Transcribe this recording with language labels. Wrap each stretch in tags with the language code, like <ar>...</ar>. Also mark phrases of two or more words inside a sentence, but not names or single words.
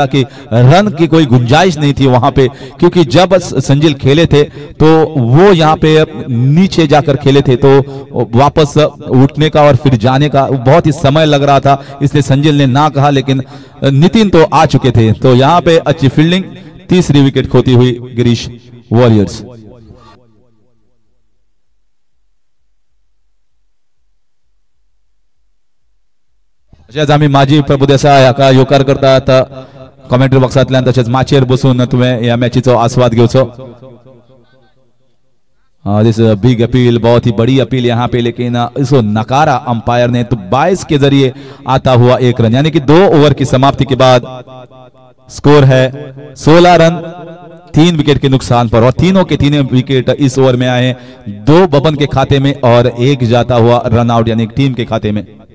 <hi>हालांकि रन की कोई गुंजाइश नहीं थी वहां पे, क्योंकि जब संजील खेले थे तो वो यहाँ पे नीचे जाकर खेले थे, तो वापस उठने का और फिर जाने का बहुत ही समय लग रहा था, इसलिए संजील ने ना कहा, लेकिन नितिन तो आ चुके थे। तो यहाँ पे अच्छी फील्डिंग, तीसरी विकेट खोती हुई गिरीश वॉरियर्स।</hi> <kok>तशेंच आमी माजी प्रभुदेसाय हाका येवकार करतात कमेंट्री बॉक्सांतल्यान, तशेंच माचयेर बसून तुवें ह्या मॅचीचो आस्वाद घेवचो।</kok> <en>this big appeal,</en> <hi>बहुत ही बड़ी अपील यहाँ पे, लेकिन इसको नकारा अंपायर ने। तो 22 के जरिए आता हुआ 1 रन, यानी कि 2 ओवर की समाप्ति के बाद स्कोर है 16 रन 3 विकेट के नुकसान पर, और तीनों के तीनों विकेट इस ओवर में आए, 2 बबन के खाते में और 1 जाता हुआ</hi> <en>run out,</en> <hi>यानी टीम के खाते में।</hi>